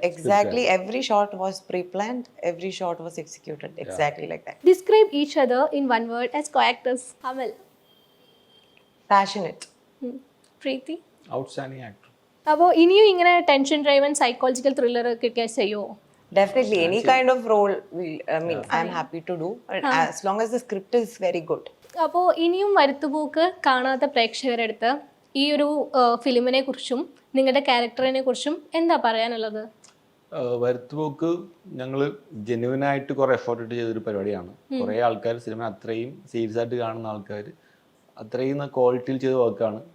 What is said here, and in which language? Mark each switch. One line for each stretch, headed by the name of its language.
English: Exactly every shot was preplanned, every shot was executed exactly like that. Describe each other in one word as co-actors.
Malayalam: Amal?
English: Passionate.
Malayalam: Preethi?
English: Outstanding actor.
Malayalam: അപ്പോൾ ഇനിയും ഇങ്ങനെ tension driven psychological thriller കിട്ടിയാൽ ചെയ്യുമോ?
English: Definitely any kind of role I'm happy to do as long as the script is very good.
Malayalam: അപ്പോൾ ഇനിയും വരുത്തുപോക്ക് കാണാത്ത പ്രേക്ഷകരുടെ അടുത്ത് ഈ ഒരു ഫിലിമിനെ കുറിച്ചും നിങ്ങളുടെ ക്യാരക്ടറിനെ കുറിച്ചും എന്താ പറയാനുള്ളത്? വരുത്തുപോക്ക് ഞങ്ങൾ ജെന്യുവനായിട്ട് കുറെ എഫേർട്ട് ഇട്ട് ചെയ്തൊരു പരിപാടിയാണ്. കുറെ ആൾക്കാർ സിനിമ അത്രയും സീരിയസ് ആയിട്ട് കാണുന്ന ആൾക്കാർ അത്രയും ക്വാളിറ്റിയിൽ ചെയ്ത വർക്കാണ്.